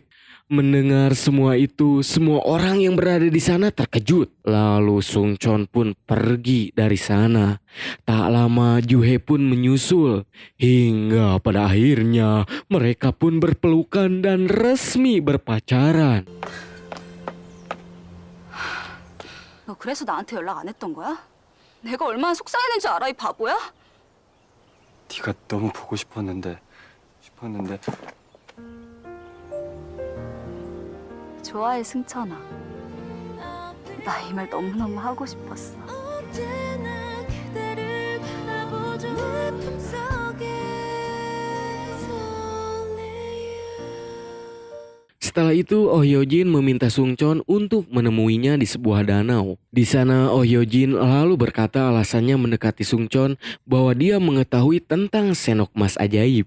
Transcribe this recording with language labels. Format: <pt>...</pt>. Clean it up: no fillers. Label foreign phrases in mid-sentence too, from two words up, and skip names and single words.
<id>Mendengar semua itu, semua orang yang berada di sana terkejut. Lalu Sungchon pun pergi dari sana. Tak lama Yuhei pun menyusul. Hingga pada akhirnya mereka pun berpelukan dan resmi berpacaran.</id> <ko>너 그래서 나한테 연락 안 했던 거야? 내가 얼마나 속상했는지 알아, 이 바보야? 네가 너무 보고 싶었는데 좋아해, 승천아. 나 이 말 너무너무 하고 싶었어.</ko> <id>Setelah itu Oh Hyojin meminta Sungchon untuk menemuinya di sebuah danau. Di sana Oh Hyojin lalu berkata alasannya mendekati Sungchon bahwa dia mengetahui tentang senok emas ajaib.</id>